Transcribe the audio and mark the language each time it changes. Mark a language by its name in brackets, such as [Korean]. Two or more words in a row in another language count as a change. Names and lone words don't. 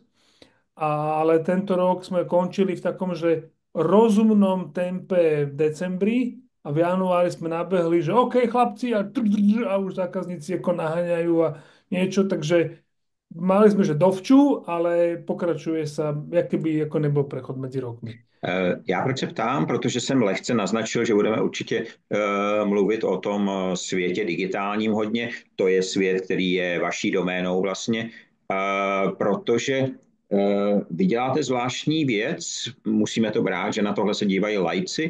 [Slovak] Ale tento rok sme končili v takom, že rozumnom tempe v decembri a v januári sme nabehli, že OK, chlapci, a už zákazníci ako naháňajú a niečo, takže mali sme, že dovču, ale pokračuje sa, jak keby ako nebol prechod medzi rokmi. [Czech] Já proč se ptám? Protože jsem lehce naznačil, že budeme určitě mluvit o tom světě digitálním hodně. To je svět, který je vaší doménou vlastně, protože vy děláte zvláštní věc, musíme to brát, že na tohle se dívají laici.